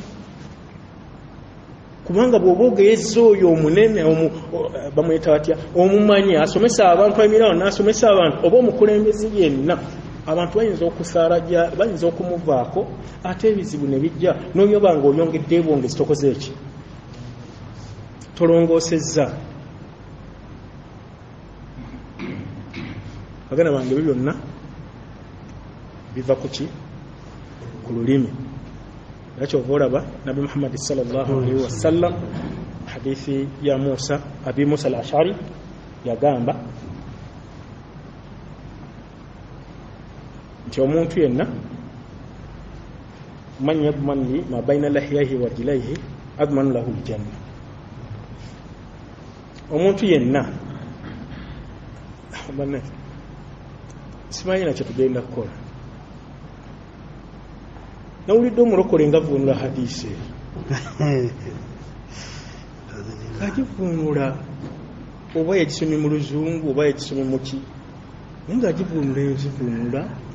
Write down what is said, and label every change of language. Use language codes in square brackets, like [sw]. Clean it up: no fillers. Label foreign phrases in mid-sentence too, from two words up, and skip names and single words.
[lg] kubanga bw'oba ogeyezza oyo omunene bamweta batya omumanyi asomesa abantu emirano n'asomesa abantu oba omukulembezi yenna abantu bayinza okusaalaja bayinza okumuvaako ate ebizibu ne bijja n'oyoba nga oyongedde bwongezi tokoze eki tolongoosezza baganda bange ebyo byonna biva ku ki ku lulimi nakyova olaba nabi [ar] محمد صلى الله عليه وسلم [lg] hadithi ya abi musa al-ashari yagamba nti omuntu yenna [ar] من يضمن لي ما بين لحييه ورجليه أضمن له الجنة [lg] omuntu yenna simanyi nakyo tugenda kukola nawulidde omulokole nga vunula hadisi kagivunula oba yagisomye mu luzungu oba yagisomye muki naye ngaagivunula ezivunula